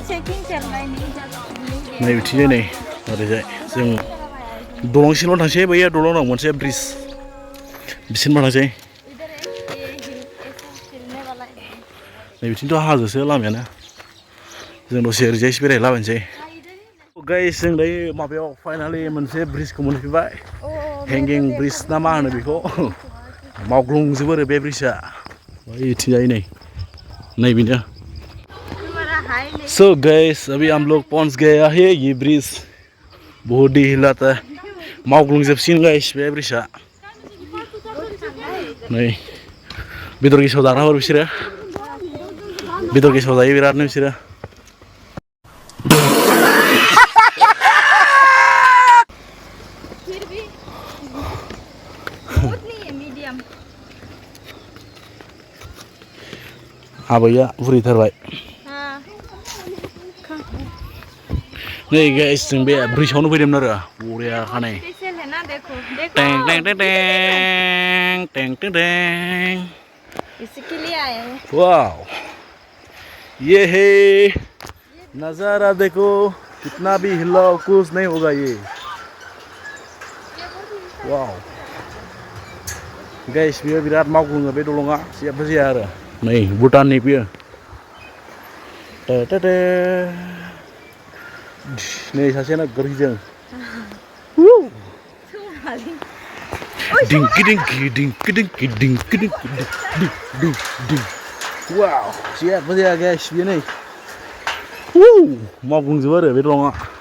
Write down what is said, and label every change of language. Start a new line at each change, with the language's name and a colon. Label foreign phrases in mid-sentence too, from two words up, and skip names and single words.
Bodo: बिथिंजाय नै ओरैजाय जों दलंसिमल' थांसै बैया दलं दं मोनसे ब्रिज बिसिम थांसै नै बिथिंथ' हाजोसो लामायानो जों दसे ओरैजायसो बेरायलाबायनोसै गाइस जों दायो माबायाव फाइनालि मोनसे ब्रिजखौ मोनफैबाय हेंगिं ब्रिज ना मा होनो बेखौ मावग्लुंजोबो आरो बे ब्रिजआ बैथिंजाय नै बिनो
Hindi: सो गाइस अभी हम लोग पहुंच गए हैं ये ब्रिज बहुत ही हिलाता है
Bodo: मावग्लुंजोबसिगोन गाइस बे ब्रिजआ नै बेदर गेसाव जाग्रा हर बिसोरो बेदर गेसाव जायो बिरादनो बिसोरो आबैया बुरैथारबाय नै गाइस जों बे ब्रिजआवनो फैदोंमोन आरो बरिया खानाय टें टें टें टें टें टें वाव
Hindi: ये है नजारा देखो कितना भी हिलाओ कुछ नहीं होगा ये
Bodo: वाव गाइस बियो बिराद मावग्लुङो बे दलङा जेबो जाया आरो नै भुटाननि बियो नै सासेना गोरैजों दिंकि दिंकि दिंकि दिंकि दिंकि दिंकि दिंकि वाव जेबो जाया गाइस बियो नै मावग्लुंजोबो आरो बे दलङा